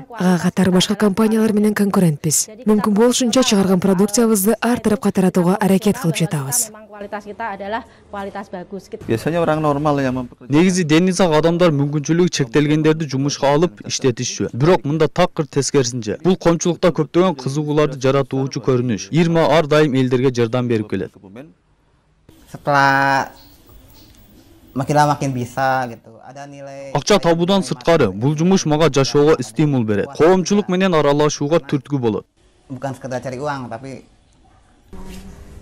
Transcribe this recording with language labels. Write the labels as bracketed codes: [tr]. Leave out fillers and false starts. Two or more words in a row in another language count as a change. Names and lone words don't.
[ky] Ага катары башка компаниялар менен конкурентпиз. Мүмкүн болушунча чыгарган продукциябызды ар тарапка таратууга аракет кылып жатабыз. Негизи дени сак адамдар мүмкүнчүлүгү чектелгендерди жумушка алып иштетишчү. Бирок мында такыр тескерисинче. Бул коомчулукта көптөгөн кызыгууларды жаратуучу көрүнүш. Ирма ар дайым элдерге жардам берип келет. [id] Makin bisa gitu. Ada nilai. [ky] Акча табуудан сырткары, бул жумуш мага жашоого стимул берет. Коомчулук менен аралашууга түрткү болот. [id] Bukan sekedar cari uang, tapi